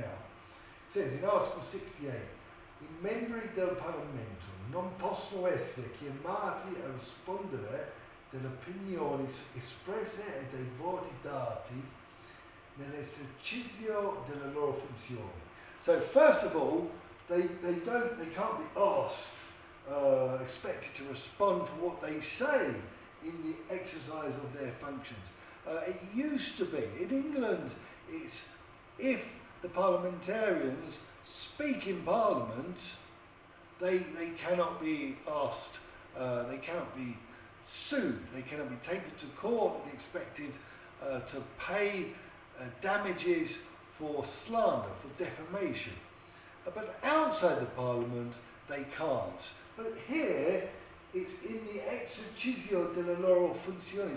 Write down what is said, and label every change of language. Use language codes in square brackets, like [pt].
[en] It says in Article 68, [it] i membri del Parlamento non possono essere chiamati a rispondere delle opinioni espresse e dei voti dati nell'esercizio delle loro funzioni. [en] So first of all, they can't be asked, expected to respond for what they say in the exercise of their functions. It used to be, in England, it's if the parliamentarians speak in Parliament, they cannot be asked, they cannot be sued, they cannot be taken to court and expected to pay damages for slander, for defamation. But outside the Parliament, they can't. But here, it's in the [it] exercizio delle loro funzioni.